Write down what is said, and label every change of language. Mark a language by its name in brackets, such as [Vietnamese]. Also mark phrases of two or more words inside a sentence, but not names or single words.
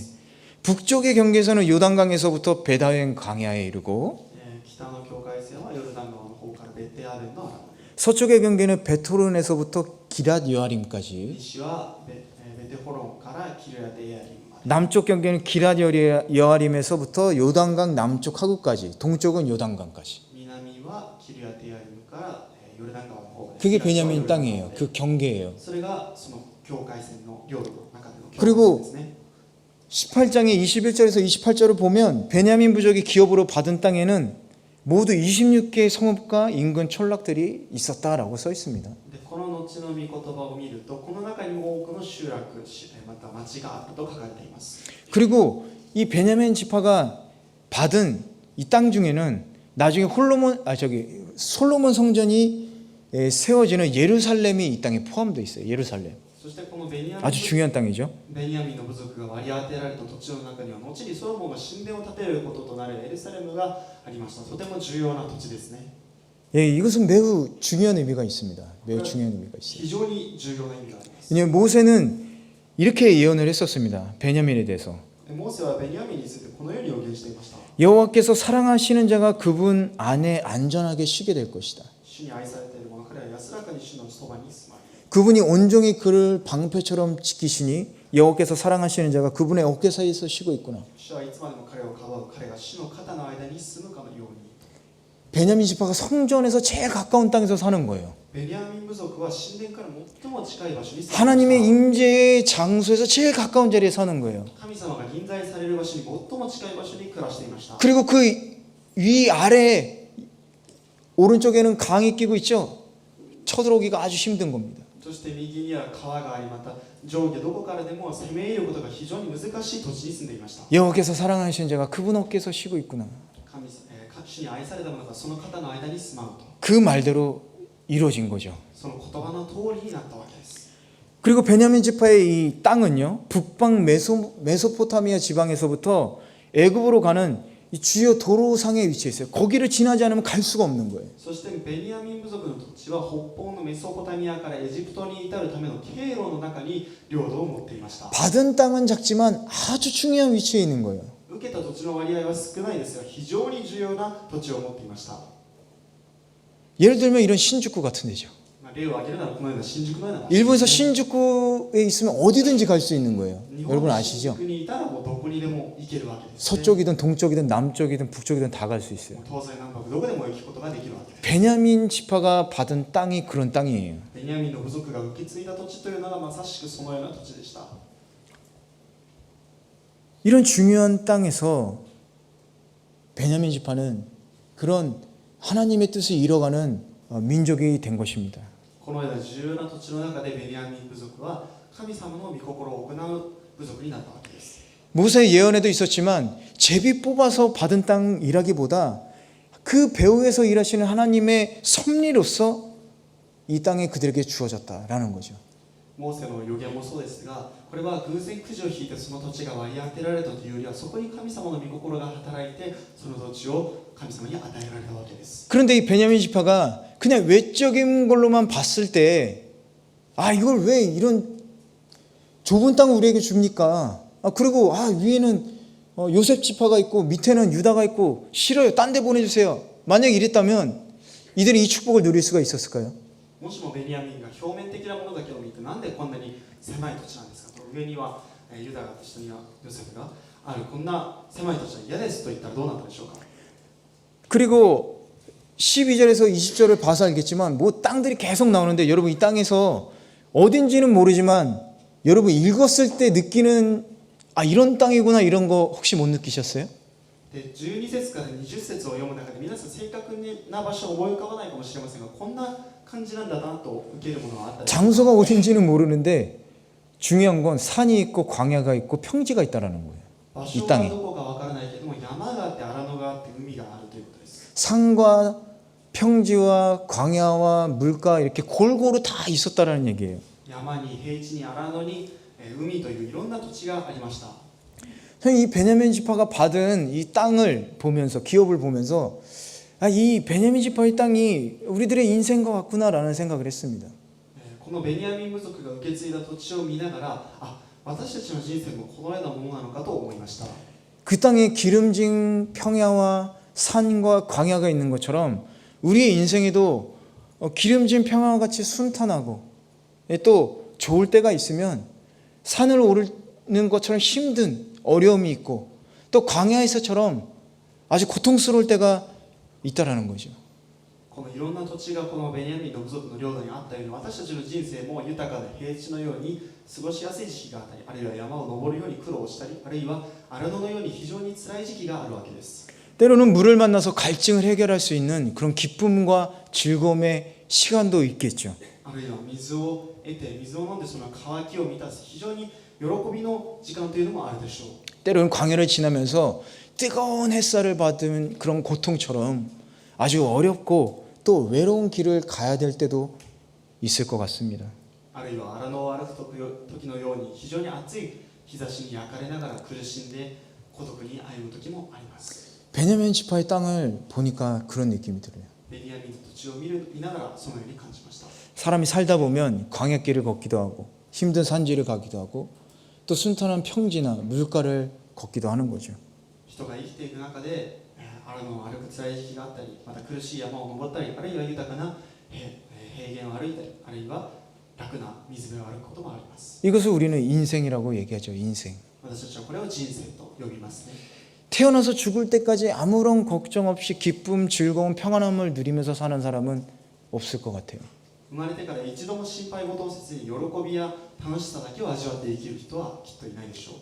[Korean] 북쪽의 경계선은 요단강에서부터 베다웬 광야에 이르고 서쪽의 경계는 베토론에서부터 기럇 여아림까지 남쪽 경계는 기럇 여아림에서부터 요단강 남쪽 하구까지 동쪽은 요단강까지 그게 베냐민 땅이에요. 그 경계예요. 그리고 18장의 21절에서 28절을 보면 베냐민 부족이 기업으로 받은 땅에는 모두 26개의 성읍과 인근 촌락들이 있었다라고 써 있습니다. [Japanese] でこの後の御言葉を見ると、この中にも多くの集落、また町があったと書かれています。 [Korean] 그리고 이 베냐민 지파가 받은 이 땅 중에는 나중에 솔로몬 성전이 세워지는 예루살렘이 이 땅에 포함되어 있어요. 예루살렘. [Japanese] そしてこのベニヤ [Korean] 아주 중요한 땅이죠. [Japanese] ミンの部族が割り当てられた土地の中には、後にソロモンが神殿を建てることとなるエルサレムがありました。とても重要な土地ですね。 [Korean] 예, 이것은 매우 중요한 의미가 있습니다. 매우 중요한 의미가 있어요. [Japanese] 非常に重要な意味があります。 [Korean] 왜냐하면 모세는 이렇게 예언을 했었습니다. 베냐민에 대해서. [Japanese] モーセはベニヤミンについてこのように予言していました。 [Korean] 여호와께서 사랑하시는 자가 그분 안에 안전하게 쉬게 될 것이다. [Japanese] 主に愛されている者、彼は安らかに主のそばに住まい。 [Korean] 그분이 온종일 그를 방패처럼 지키시니 여호와께서 사랑하시는 자가 그분의 어깨 사이에서 쉬고 있구나. [Japanese] 主はいつまでも彼をかばう、彼が主の肩の間に住むかのように。 [Korean] 베냐민 지파가 성전에서 제일 가까운 땅에서 사는 거예요. [Japanese] ベニヤミン部族は神殿から最も近い場所に住んでいました。 [Korean] 하나님의 임재의 장소에서 제일 가까운 자리에 사는 거예요. [Japanese] 神様が臨在される場所に最も近い場所に暮らしていました。 [Korean] 그리고 그 위 아래 오른쪽에는 강이 끼고 있죠. 쳐들어오기가 아주 힘든 겁니다. [Japanese] そして右には川があり、また上下どこからでも攻め入ることが非常に難しい土地に住んでいました。 [Korean] 여호와께서 사랑하시는 자가 그분 어깨에서 쉬고 있구나. [Japanese] 主に愛された者がその肩の間に住まうと、 [Korean] 그 말대로 이루어진 거죠. [Japanese] その言葉の通りになったわけです。 [Korean] 그리고 베냐민 지파의 이 땅은요, 북방 메소포타미아 지방에서부터 애굽으로 가는 이 주요 도로상에 위치해 있어요. 거기를 지나지 않으면 갈 수가 없는 거예요. [Japanese] そしてベニヤミン部族の土地は北方のメソポタミアからエジプトに至るための経路の中に領土を持っていました。 [Korean] 받은 땅은 작지만 아주 중요한 위치에 있는 거예요. [Japanese] 受けた土地の割合は少ないですが、非常に重要な土地を持っていました。 [Korean] 예를 들면 이런 신주쿠 같은 데죠. [Japanese] 例を挙げるならこのような新宿のような場所、 [Korean] 일본에서 신주쿠에 있으면 어디든지 갈 수 있는 거예요. [Japanese] 日本 [Korean] 여러분 [Japanese] の新 [Korean] 아시죠? [Japanese] 宿にいたらもうどこにでも行けるわけです、ね。 [Korean] 서쪽이든 동쪽이든 남쪽이든 북쪽이든 다 갈 수 있어요. [Japanese] 東西南北どこでも行くことができるわけです。 [Korean] 베냐민 지파가 받은 땅이 그런 땅이에요. [Japanese] ベニヤミンの部族が受け継いだ土地というのがまさしくそのような土地でした。 [Korean] 이런 중요한 땅에서 베냐민 지파는 그런 하나님의 뜻을 이뤄가는 민족이 된 것입니다. [Japanese] このような重要な土地の中でベニヤミン部族は神様の御心を行う部族になったわけです。 [Korean] 모세의 예언에도 있었지만 제비 뽑아서 받은 땅이라기보다 그 배후에서 일하시는 하나님의 섭리로서 이 땅에 그들에게 주어졌다라는 거죠. [Japanese] モーセの予言もそうですが、これは偶然くじを引いてその土地が割り当てられたというよりは、そこに神様の御心が働いてその土地を神様に与えられたわけです。 [Korean] 그런데 이 베냐민 지파가 그냥 외적인 걸로만 봤을 때, 아 이걸 왜 이런 좁은 땅을 우리에게 줍니까? 그리고 위에는 요셉 지파가 있고 밑에는 유다가 있고 싫어요. 딴 데 보내주세요. 만약 이랬다면 이들이 이 축복을 누릴 수가 있었을까요? [Japanese] もしもベニヤミンが表面的なものだけを見て、なんでこんなに狭い土地なんですかと、上にはユダがあって下にはヨセフがある、こんな狭い土地は嫌ですと言ったらどうなったでしょうか。 [Korean] 그리고 12절에서 20절을 봐서 알겠지만 뭐 땅들이 계속 나오는데, 여러분 이 땅에서 어딘지는 모르지만 여러분 읽었을 때 느끼는 이런 땅이구나, 이런 거 혹시 못 느끼셨어요? [Japanese] で12節から20節を読む中で皆さん正確な場所を思い浮かばないかもしれませんが、こんな感じなんだなと受けるものはあったりしますか。 [Korean] 장소가 어딘지는 모르는데 중요한 건 산이 있고 광야가 있고 평지가 있다라는 거예요. [Japanese] 場所 [Korean] 이 [Japanese] は [Korean] 땅에 [Japanese] どこかわからないけども、山があって荒野があって海があるということです。 [Korean] 산과 평지와 광야와 물가 이렇게 골고루 다 있었다라는 얘기예요. [Japanese] 山に平地に荒野に海といういろんな土地がありました。 [Korean] 이 베냐민 지파가 받은 이 땅을 보면서, 기업을 보면서 이 베냐민 지파의 땅이 우리들의 인생과 같구나라는 생각을 했습니다. [Japanese] このベニヤミン部族が受け継いだ土地を見ながら、私たちの人生もこのようなものなのかと思いました。 [Korean] 그 땅에 기름진 평야와 산과 광야가 있는 것처럼 우리의 인생에도 기름진 평야와 같이 순탄하고, 또 좋을 때가 있으면 산을 오르는 것처럼 힘든 어려움이 있고, 또 광야에서처럼 아주 고통스러울 때가 있다라는 거죠. [Japanese] このいろんな土地がこのベニヤミンの部族の領土にあったように、私たちの人生も豊かな平地のように過ごしやすい時期があったり、あるいは山を登るように苦労したり、あるいは荒野のように非常に辛い時期があるわけです。 [Korean] 때로는 물을 만나서 갈증을 해결할 수 있는 그런 기쁨과 즐거움의 시간도 있겠죠. [Japanese] あるいは水を得て水を飲んでその渇きを満たす非常に喜びの時間というのもあるでしょう。 [Korean] 때로는 광야를 지나면서 뜨거운 햇살을 받은 그런 고통처럼 아주 어렵고 또 외로운 길을 가야 될 때도 있을 것 같습니다. [Japanese] あるいは荒野を歩く時のように非常に暑い日差しに焼かれながら苦しんで孤独に歩む時もあります。 [Korean] 베냐민 지파의 땅을 보니까 그런 느낌이 들어요. [Japanese] ベニヤミンの土地を見ながらそのように感じました。 [Korean] 사람이 살다 보면 광야길을 걷기도 하고 힘든 산지를 가기도 하고 또 순탄한 평지나 물가를 걷기도 하는 거죠. [Japanese] 人が生きていく中で荒野を歩く辛い時期があったり、また苦しい山を登ったり、あるいは豊かな平原を歩いたり、あるいは楽な水辺を歩くこともあります。 [Korean] 이것을 우리는 인생이라고 얘기하죠. 인생. [Japanese] 私たちはこれを人生と呼びますね。 [Korean] 태어나서 죽을 때까지 아무런 걱정 없이 기쁨, 즐거움, 평안함을 누리면서 사는 사람은 없을 것 같아요. [Japanese] 生まれてから一度も心配事をせずに喜びや楽しさだけを味わって生きる人はきっといないでしょう。